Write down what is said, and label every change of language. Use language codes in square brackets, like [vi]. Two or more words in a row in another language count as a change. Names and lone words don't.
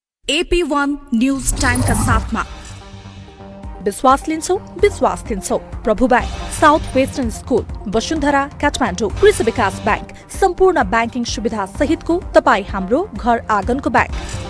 [ne] AP1 [en] news time [hi] का साथ में [ne] विश्वास लिन्छौ प्रभु बैंक, साउथ वेस्टर्न स्कूल, वसुन्धरा काठमाडौँ, कृषि विकास बैंक, सम्पूर्ण बैंकिङ सुविधा सहितको तपाई हाम्रो घर आँगनको बैंक।